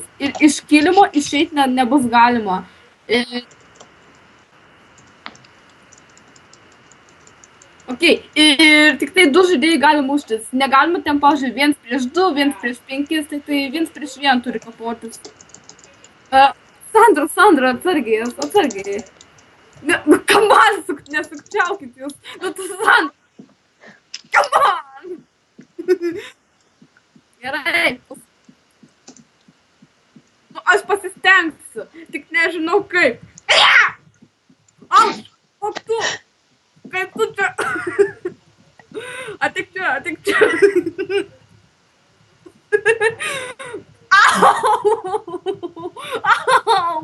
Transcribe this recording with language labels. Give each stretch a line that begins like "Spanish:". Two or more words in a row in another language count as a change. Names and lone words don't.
Lithuanian: Ir iš kilimo išeiti nebus galima. Ok, ir tik tai 2 žaidėjai gali muštis. Negalima ten, pavyzdžiui, 1 prieš 2, 1 prieš 5, tai 1 prieš 1 turi kapotis. Sandra, atsargiai. Nu,
English: come on,
Lithuanian: nesukčiaukit jūs. Nu, tu Sandra.
English: Come on.
Lithuanian: Gerai. Nu, aš pasistengsiu, tik nežinau kaip. Aš, o tu. Kaip tu čia. Atik čia. Au!